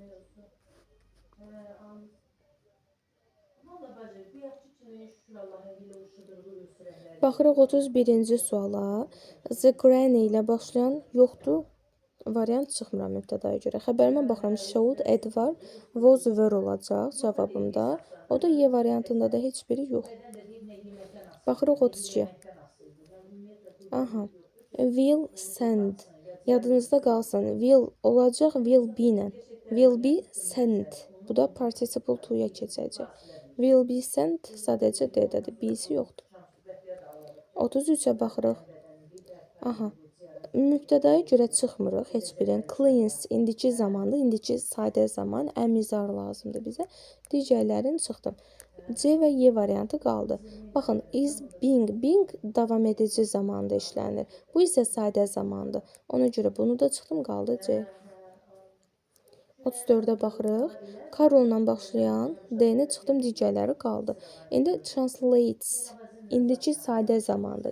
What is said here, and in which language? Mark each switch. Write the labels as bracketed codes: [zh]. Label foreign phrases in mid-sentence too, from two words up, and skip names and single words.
[az] Baxırıq 31-ci suala. [en] The granny [az] ilə başlayan yoxdur. Variant çıxmıram mübtədaya görə. Xəbərimə baxıram. Showed, ed var, [en] was were [az] olacaq cavabımda. O da Y variantında da heç biri yox. Baxırıq 32-yə. Aha. [en] Will send. [az] Yadınızda qalsın. Will olacaq [en] will be [az] ilə. [en] Will be sent. [az] Bu da participle to'ya keçəcək. [en] Will be sent [az] sadəcə D-dədir. B-si yoxdur. 33-ə baxırıq. Aha. Mübtədaya görə çıxmırıq heç birini. Cleans indiki zamandır. İndiki sadə zaman. Əmizar lazımdır bizə. Digərlərini çıxdım. C və Y variantı qaldı. Baxın, [en] is being. [az] Being davam edici zamanda işlənir. Bu isə sadə zamandır. Ona görə bunu da çıxdım, qaldı C. 34-ə baxırıq. Karolla başlayan D-ni çıxdım, digərləri qaldı. İndi translates. İndiki sadə zamandır.